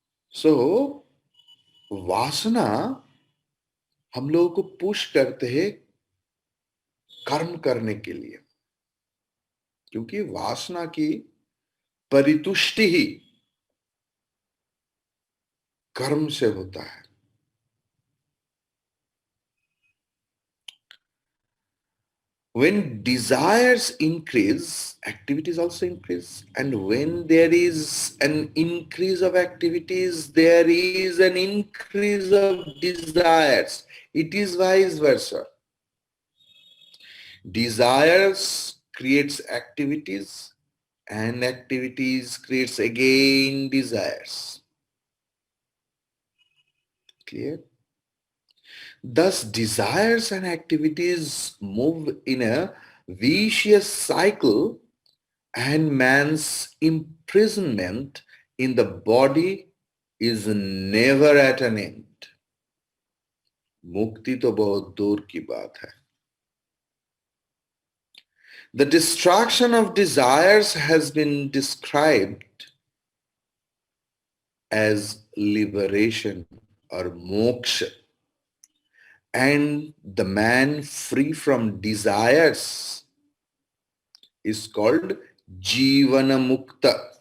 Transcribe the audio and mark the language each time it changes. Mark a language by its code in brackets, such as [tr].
[hi] So वासना हम लोगों को पुश करते हैं कर्म करने के लिए, क्योंकि वासना की परितुष्टि ही कर्म से होता है. [en] When desires increase, activities also increase. And when there is an increase of activities, there is an increase of desires. It is vice versa. Desires creates activities, and activities creates again desires. Clear? Thus, desires and activities move in a vicious cycle, and man's imprisonment in the body is never at an end. [hi] मुक्ति तो बहुत दूर की बात है. [en] The destruction of desires has been described as liberation or moksha. And the man free from desires is called Jivana Mukta.